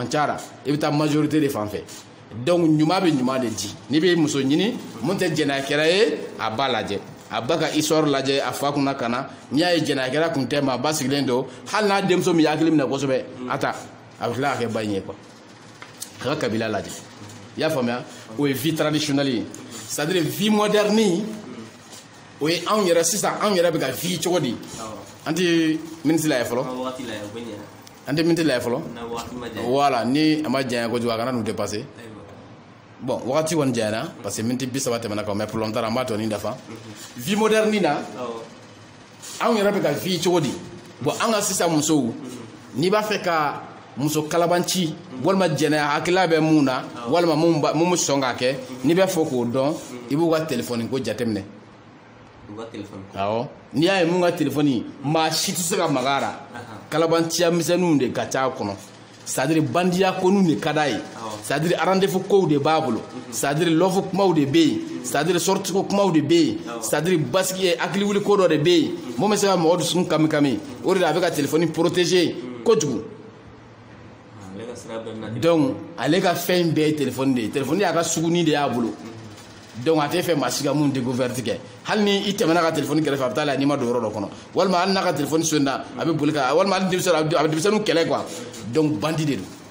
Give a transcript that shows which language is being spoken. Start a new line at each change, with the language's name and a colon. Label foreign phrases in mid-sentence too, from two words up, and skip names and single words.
Bambara: man ca i bɛ taa majorité de fan fɛ donc ɲuman bɛ ɲuman de di n'i bɛ muso ɲini mun tɛ jɛnɛkɛla ye a b'a lajɛ a ba ka histoire lajɛ a fa kunna ka na n'i y'a ye jɛnɛkɛla kun tɛ ma a ba sigilen don hali n'a denmuso min hakili minɛ kosɛbɛ a ta a bɛ tila ka kɛ ba in ye quoi a ka kabila lajɛ i y'a faamuya o ye
French: vie traditionnelle
Bambara: ye
French: c'est à dire vie moderne
Bambara: o ye anw yɛrɛ sisan anw yɛrɛ bɛ ka vie cogo di an tɛ miniti lajɛ fɔlɔ an tɛ miniti lajɛ fɔlɔ voilà ni a ma janya kojugu a kana n'u dépasser bon wagati kɔni janyana parce que miniti 30 tɛmɛna kan
French: mais pour longtemps
Bambara: an b'a tɔ ni dafa
French: vie moderne
Bambara: na an yɛrɛ bɛ ka vi cogo di bon an ka sisan musow n'i b'a fɛ ka muso kalabanci walima jɛnɛya hakilila bɛ mun na walima mun bɛ sɔn k'a kɛ n'i bɛ fɔ k'o dɔn i b'u ka telefɔni ko jateminɛ awɔ n'i y'a ye mun ka telefɔni maa si tɛ se ka maga a la kalabanciya misɛnninw de ka ca a kɔnɔ
French: c'est à dire
Bambara: bandiya koninw de ka d'a ye
French: c'est à dire
Bambara: rendez-vous kow de b'a bolo
French: c'est à dire
Bambara: lɔfu kumaw de bɛ yen
French: c'est à dire
Bambara: sortie ko kumaw de bɛ yen
French: c'est à dire
Bambara: basigi hakiliwuli ko dɔ de bɛ yen mun bɛ se ka mɔgɔ dusukun kami o de la a bɛ ka telefɔni protéger kojugu donc ale ka fɛn bɛɛ ye telefɔni de ye telefɔni y'a ka suguni de y'a bolo donc a tɛ fɛ maa si ka mun découverte kɛ hali ni i tɛmɛna ka telefɔni kɛrɛfɛ a bɛ taa la n'i ma don yɔrɔ dɔ kɔnɔ walima hali n'a ka telefɔni sonna a bɛ boli ka walima hali denmisɛnnin a bɛ denmisɛnninw kɛlɛ quoi donc bandi de don